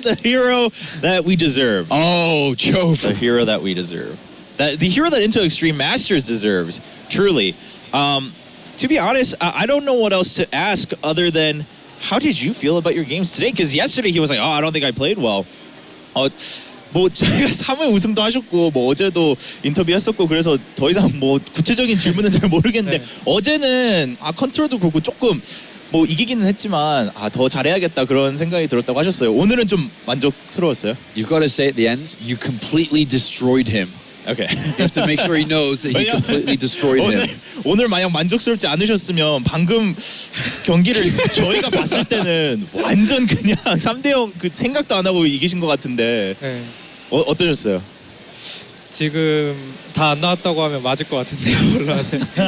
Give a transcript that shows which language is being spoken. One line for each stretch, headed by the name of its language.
English: The herO that we deserve. Oh, Chobra. The herO that we deserve. The herO that Intel Extreme Masters deserves, truly. To be honest, I don't know what else to ask other than, how did you feel about your games today? Because yesterday he was like, oh, I don't think I played well.
Korean: 뭐 저희가 3회 우승도 하셨고 뭐 어제도 인터뷰했었고 그래서 더 이상 뭐 구체적인 질문은 잘 모르겠는데 네. 어제는 컨트롤도 그렇고 조금 뭐 이기기는 했지만 더 잘해야겠다 그런 생각이 들었다고 하셨어요. 오늘은 좀 만족스러웠어요.
English: You've got to say at the end, you completely destroyed him.
Korean: 오케이.
English: You have to make sure he knows that he completely destroyed him.
Korean: 오늘 만약 만족스럽지 않으셨으면 방금 경기를 저희가 봤을 때는 완전 그냥 3대0 그 생각도 안 하고 이기신 것 같은데 네. 어떠셨어요? 지금 다 안 나왔다고 하면 맞을 것 같은데요, 물론한테.